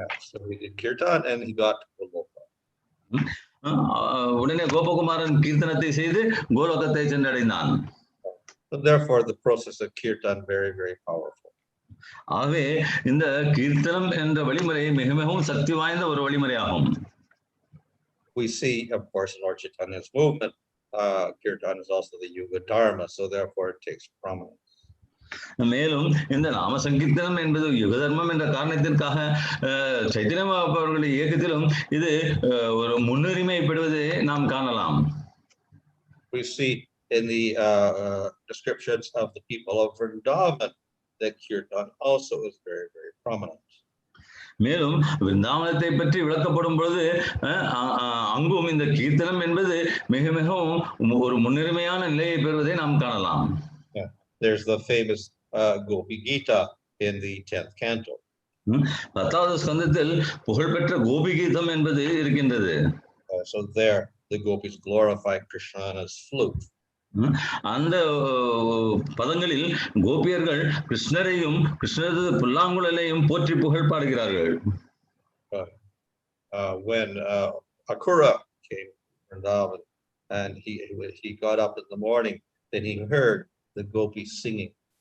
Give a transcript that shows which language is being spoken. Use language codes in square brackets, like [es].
[en] So he did kirtan and he got to Goloka. [ta] உடனே கோபகுமாரன் கீர்த்தனத்தை செய்து கோலோகத்தை சென்றடைந்தான். [en] So therefore the process of kirtan very, very powerful. [ta] ஆகவே இந்த கீர்த்தனம் என்ற வழிமுறை மிக மிகவும் சக்தி வாய்ந்த ஒரு வழிமுறையாகும். [en] We see, of course, in Lord Chaitanya's movement, kirtan is also the yuga dharma, so therefore it takes prominence. [ta] மேலும் இந்த நாம சங்கீர்த்தனம் என்பது யுக தர்மம் என்ற காரணத்திற்காக சைத்தன்ய அவர்களுடைய இயக்கத்திலும் இது ஒரு முன்னுரிமை பெறுவதை நாம் காணலாம். [en] We see in the descriptions of the people of Vrindavan that kirtan also is very, very prominent. [ta] மேலும் விருந்தாவனத்தை பற்றி விளக்கப்படும் பொழுது அங்கும் இந்த கீர்த்தனம் என்பது மிக மிகவும் ஒரு முன்னுரிமையான நிலையை பெறுவதை நாம் காணலாம். [en] There's the famous Gopi Gita in the 10th canto. [ta] 10வது ஸ்கந்தத்தில் புகழ்பெற்ற கோபி கீதம் என்பது இருக்கின்றது. [en] So there the gopis glorify Kṛṣṇa's flute. [ta] அந்த பதங்களில் கோபியர்கள் கிருஷ்ணரையும் கிருஷ்ணரது புல்லாங்குழலையும் போற்றி புகழ் பாடுகிறார்கள். [en] When Akura came to Vrindavan and he got up in the morning, then he heard the gopis singing.